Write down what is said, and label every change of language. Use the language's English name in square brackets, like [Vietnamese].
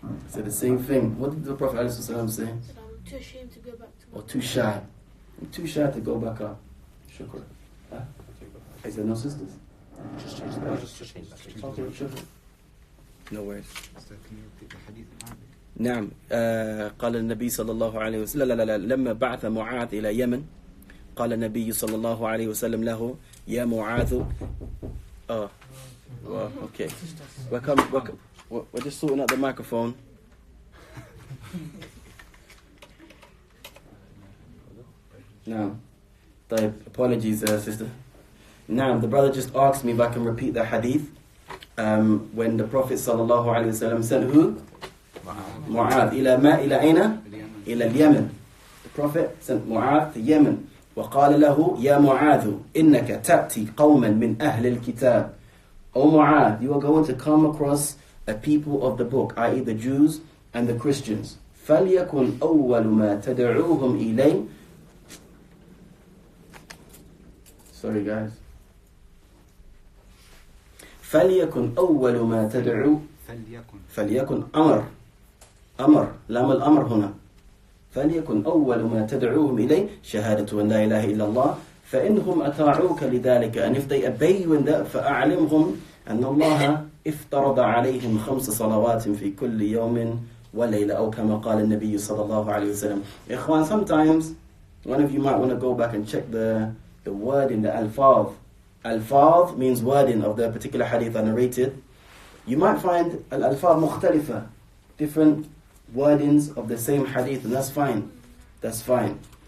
[English] He said the same thing. What did the Prophet ﷺ say? He said, I'm too ashamed to go back to Or too shy. I'm too shy to go back up. Shukr. Huh? Is there no sisters? Just change that. Just change that. Okay, shukr. No worries. So can you repeat the hadith in Arabic? [Arabic] نعم قال النبي صلى الله عليه وسلم لا لما بعث معاذ إلى يمن قال النبي صلى الله عليه وسلم له يا معاذ [English] okay we're just sorting out the microphone. Now [Arabic] طيب, [English] apologies sister. Now the brother just asked me if I can repeat the hadith when the Prophet صلى الله عليه وسلم sent who? [Arabic] Mu'adh إلى أين؟ إلى اليمن. [English] The Prophet sent Mu'adh to Yemen. [Arabic] وقال له يا معاذ إنك تأتي قوما من أهل الكتاب. [English] O Mu'adh, you are going to come across a people of the book, i.e. the Jews and the Christians. [Arabic] فليكن أول ما تدعوهم إليه. [English] Sorry guys. [Arabic] فليكن أول ما تدعو. فليكن أمر لام الأمر هنا. فليكن أول ما تدعوهم إليه شهادة أن لا إله إلا الله فإنهم أطاعوك لذلك, [English] and if they obey you in that [Arabic] فأعلمهم أن الله افترض عليهم 5 صلوات في كل يوم وليلة أو كما قال النبي صلى الله عليه وسلم. [English] إخوان, sometimes one of you might want to go back and check the word in the alfaz. Alfaz means wording of the particular hadith I narrated. You might find al-alfaz [Arabic] مختلفة, [English] different wordings of the same hadith, and that's fine. That's fine.